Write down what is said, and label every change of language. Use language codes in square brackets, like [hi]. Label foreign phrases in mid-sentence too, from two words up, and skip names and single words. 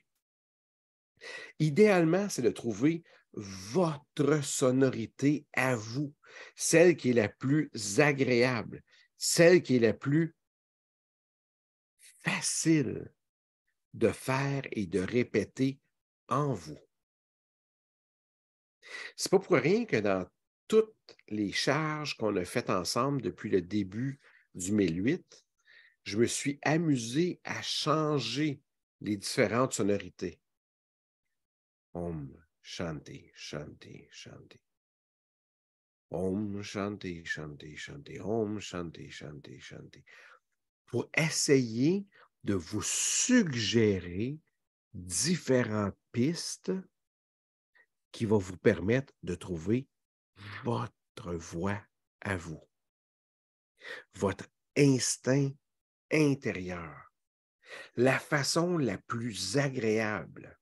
[fr] Idéalement, c'est de trouver votre sonorité à vous, celle qui est la plus agréable, celle qui est la plus facile de faire et de répéter en vous. C'est pas pour rien que dans toutes les charges qu'on a faites ensemble depuis le début du 1008, je me suis amusé à changer les différentes sonorités. [sa] Om Shanti, Shanti, Shanti. Om Shanti, Shanti, Shanti. Om Shanti, Shanti, Shanti. [fr] Pour essayer de vous suggérer différentes pistes qui vont vous permettre de trouver votre voix à vous, votre instinct intérieur, la façon la plus agréable.